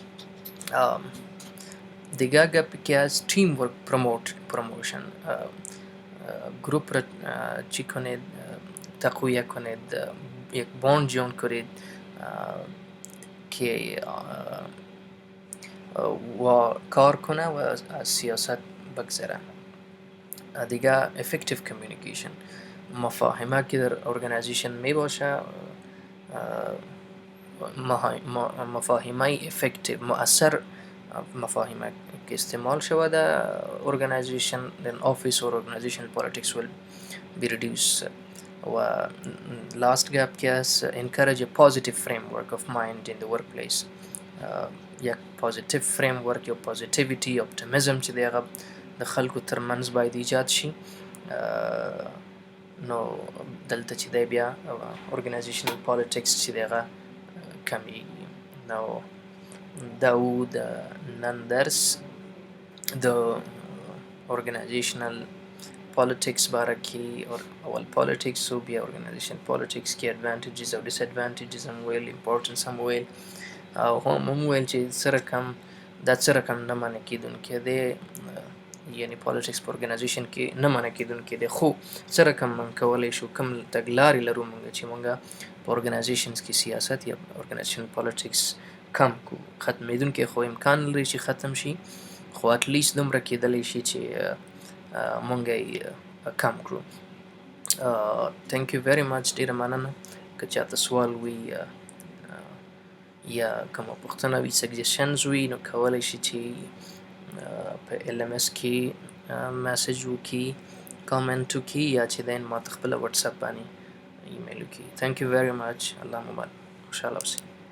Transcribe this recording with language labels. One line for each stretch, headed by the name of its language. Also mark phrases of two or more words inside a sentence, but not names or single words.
Persian: دیگه گپ که از
English: team work promotion,
Persian: گروپ را چی کنید، تقویه کنید، یک باند جون کنید که و کار کنه و از سیاست بگذره. دیگه
English: effective communication،
Persian: مفاهمه که در ارگانیزیشن می باشه، مفاهمه effective مؤثر مفاهمه که استعمال شود در ارگانیزیشن،
English: then office or organizational politics will be reduced. و last gap
Persian: که است
English: encourage a positive framework of mind in the workplace.
Pashto: یک
English: positive framework
Pashto: یا
English: positivity optimism
Pashto: چې دی هغه د خلکو ترمنځ باید ایجاد شي. نو دلته چې دی بیا
English: organizational politics
Pashto: چې دی هغه کمیږي. نو دا و د نن درس د
English: organizational politics
Pashto: باره کې، اول politics و بیا organizational politics کې advantages او disadvantages هم ویل، importance هم ویل، او هم ویل چې څه رقم نه منع کېدونکی دی، یعنی politics په organization کې نه منع کېدونکی دی، خو څه رقم من کولی شو، کوم تګلارې لرو موږ چې موږ په organizations کې سیاست یا
English: organizational politics
Pashto: کم کو. ختمېدونکی خو امکان لري چې ختم شي، خو
English: at least
Pashto: دومره کېدلی شي چې مونږ یې کم کړو.
English: thank you very much.
Pashto: ډېره مننه. که چاته سوال وي یا کومه پوښتنه وي، سجیشنز وي، نو کولی شي چې په LMS کې میسج وکړي، کامنټ وکړي، یا چې دین ما ته خپله واتساپ باندې ایمیل وکړي.
English: thank you very much.
Pashto: الله مبارک. خوشحاله اوسئ.